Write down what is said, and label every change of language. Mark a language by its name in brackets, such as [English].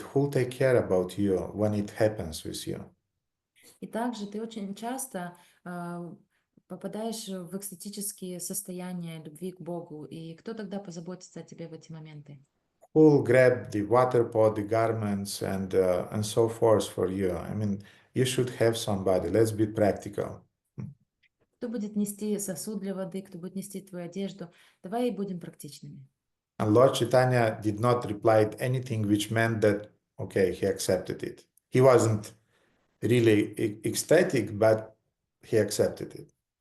[English] Who will take care about you when it happens with you? [Russian] И также ты очень часто попадаешь в экстатические состояния любви к Богу. И кто тогда позаботится о тебе в эти моменты? [English] Who will grab the water pot, the garments, and so forth for you? I mean, you should have somebody. Let's be practical. [Russian] Кто будет нести сосуд для воды, кто будет нести твою одежду? Давай будем практичными. [English] And Lord Chaitanya did not reply anything which meant that, okay, he accepted it. He wasn't really ecstatic, but he accepted it.